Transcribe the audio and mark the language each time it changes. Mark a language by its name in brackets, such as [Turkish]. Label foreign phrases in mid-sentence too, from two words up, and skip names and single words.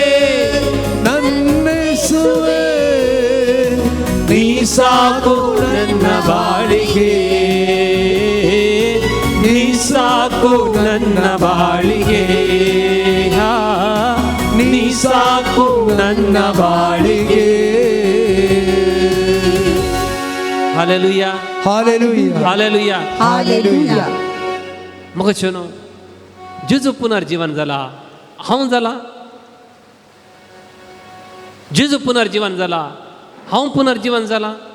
[Kannada] ನನ್ನೇಸುವೆ, ನೀ ಸಾಕು ನನ್ನ ಬಾಳಿಗೆ. ನೀ ಸಾಕು ನನ್ನ ಬಾಳಿಗೆ. ನೀ ಸಾಕು ನನ್ನ ಬಾಳಿಗೆ. [Konkani] हालेलुया हालेलुया हालेलुया हालेलुया. मग शोनो जेजू पुनर्जीवन जाला, हांव जाला. जेजू पुनर्जीवन जाला, हांव पुनर्जीवन जाला.